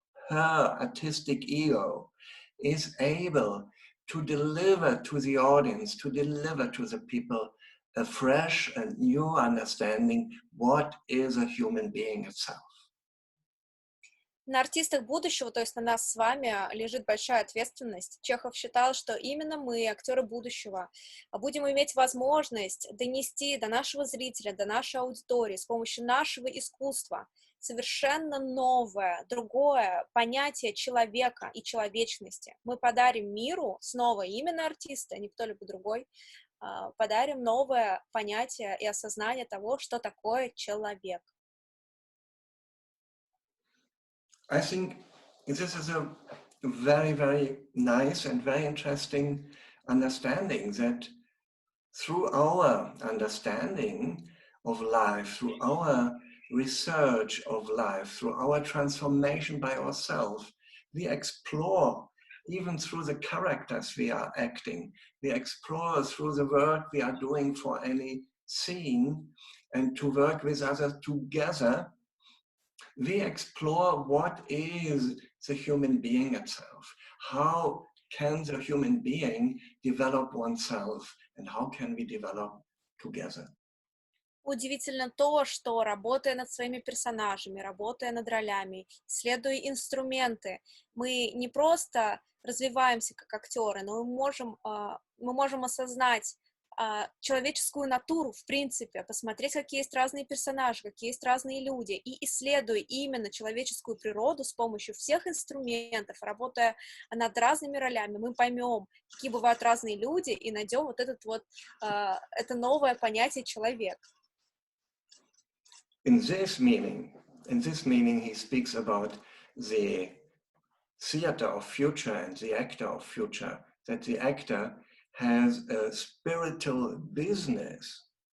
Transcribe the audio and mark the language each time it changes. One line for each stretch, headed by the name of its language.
English: her artistic ego, is able to deliver to the audience, to deliver to the people a fresh and new understanding what is a human being itself.
Russian: На артистах будущего, то есть на нас с вами, лежит большая ответственность. Чехов считал, что именно мы, актеры будущего, будем иметь возможность донести до нашего зрителя, до нашей аудитории с помощью нашего искусства совершенно новое, другое понятие человека и человечности. Мы подарим миру снова именно артиста, не кто-либо другой, подарим новое понятие и осознание того, что такое человек.
English: I think this is a very, very nice and very interesting understanding that through our understanding of life, through our research of life, through our transformation by ourselves, we explore, even through the characters we are acting, we explore through the work we are doing for any scene, and to work with others together, we explore what is the human being itself. How can the human being develop oneself, and how can we develop together?
Russian: Удивительно то, что, работая над своими персонажами, работая над ролями, исследуя инструменты, мы не просто развиваемся как актеры, но мы можем осознать человеческую натуру, в принципе, посмотреть, какие есть разные персонажи, какие есть разные люди, и исследуя именно человеческую природу с помощью всех инструментов, работая над разными ролями, мы поймем, какие бывают разные люди, и найдем вот это новое понятие человек.
English: In this meaning, he speaks about the theater of future and the actor of future, that the actor has a spiritual business.